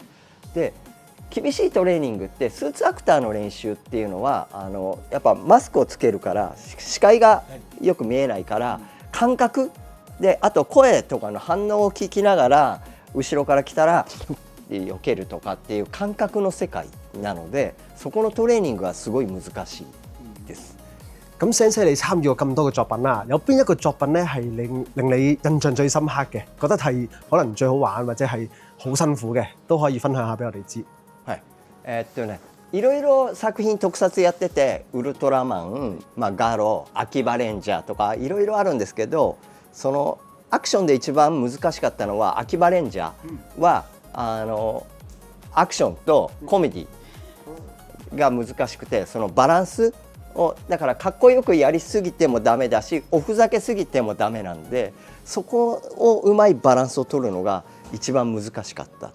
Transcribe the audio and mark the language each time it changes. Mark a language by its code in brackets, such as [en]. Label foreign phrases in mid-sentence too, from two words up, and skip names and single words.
[ja] で厳しいトレーニングってスーツアクターの練習っていうのはやっぱマスクをつけるから視界がよく見えないから感覚で、あと声とかの反応を聞きながら後ろから来たら避けるとかっていう感覚の世界なので、そこのトレーニングはすごい難しいです。 [yue] 咁Sensei 你參與過咁多嘅作品啦，有邊一個作品咧係令你印象最深刻嘅，覺得係可能最好玩或者係好辛苦嘅，都可以分享下俾我哋知。 [ja] はい、いろいろ作品特撮やってて、ウルトラマン、ガロ、秋葉レンジャーとかいろいろあるんですけど、そのアクションで一番難しかったのは秋葉レンジャーは、アクションとコメディが難しくて、そのバランスをだからかっこよくやりすぎてもダメだし、おふざけすぎてもダメなんで、そこをうまいバランスを取るのが一番難しかった。